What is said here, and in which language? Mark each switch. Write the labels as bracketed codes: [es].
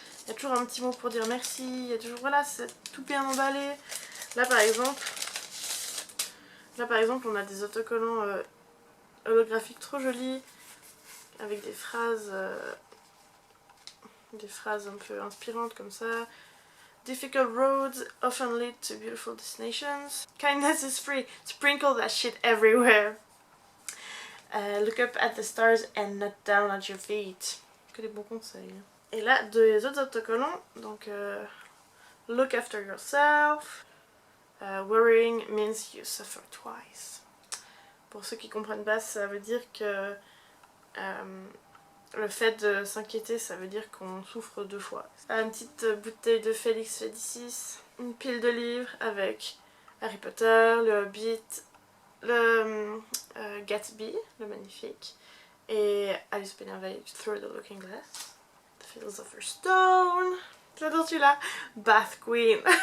[fr] Il y a toujours un petit mot pour dire merci, il y a toujours, voilà, c'est tout bien emballé. Là par exemple on a des autocollants holographiques trop jolis avec des phrases un peu inspirantes comme ça. [en] Difficult roads often lead to beautiful destinations. Kindness is free. Sprinkle that shit everywhere. Look up at the stars and not down at your feet. [fr] Que des bons conseils. Et là, deux autres autocollants. [en] Donc, look after yourself. Worrying means you suffer twice. [fr] Pour ceux qui comprennent pas, ça veut dire que le fait de s'inquiéter, ça veut dire qu'on souffre 2 fois. Une petite bouteille de Félix Fédicis, une pile de livres avec Harry Potter, le Hobbit, le Gatsby, le magnifique, et Alice au Pays Merveilleux, Through the Looking Glass, The Philosopher's Stone, j'adore celui-là, Bath Queen.